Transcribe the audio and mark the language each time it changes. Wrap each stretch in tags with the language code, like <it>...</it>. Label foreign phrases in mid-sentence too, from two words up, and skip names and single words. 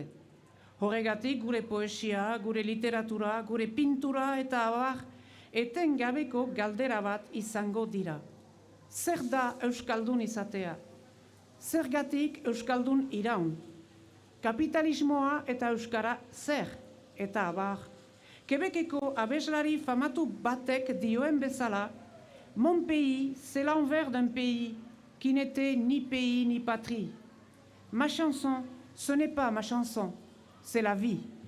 <eu>Horregatik gure poesia, gure literatura, gure pintura eta abar etengabeko galdera bat izango dira. Zer da euskaldun izatea? Zergatik euskaldun iraun? Kapitalismoa eta euskara zer? Eta abar. Quebeceko abeslari famatu batek dioen bezala,</eu> <fr>mon pays, c'est l'envers d'un pays qui n'était ni pays ni patrie. Ma chanson, ce n'est pas ma chanson, c'est la vie.</fr>